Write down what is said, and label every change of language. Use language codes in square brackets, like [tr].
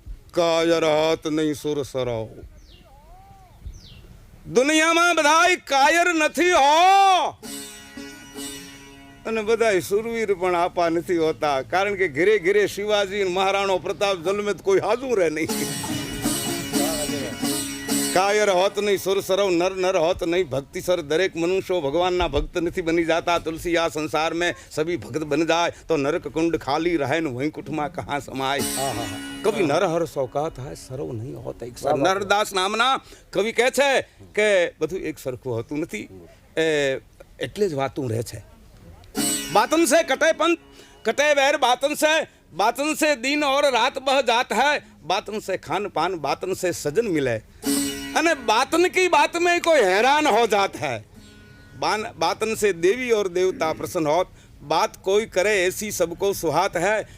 [gu] કાયર હાથ નહીં સુર સરો, દુનિયામાં બધાય કાયર નથી હો, અને બધાય સુરવીર પણ આપા નથી હોતા. કારણ કે ઘરે ઘરે શિવાજી મહારાણો પ્રતાપ જન્મે કોઈ હાજુ રહે નહીં. કાયર હોત નહીં સુર સરવ, નર નર હોત નહીં ભક્તિ સર. દરેક મનુષ્યો ભગવાનના ભક્ત નથી બની જાતા. [hi] તુલસી આ સંસાર में सभी भक्त बन जाए तो नरक कुंड खाली रहे न वैकुंठમાં कहाँ समाय. [gu] કવિ નરહર સૌકાત હૈ, સર્વ નહીં હોત એક સર. નરદાસ નામના કવિ કહે છે કે બધું એક સરખું હોતું નથી, એટલે જ વાતું રહે છે. [hi] बातन से कटे पंथ, कटे वैर बातन से दिन और रात बह जात है. बातन से खान पान, बातन से सजन मिले, अने बातन की बात में कोई हैरान हो जाता है. बातन से देवी और देवता प्रसन्न होत, बात कोई करे ऐसी सबको सुहात है.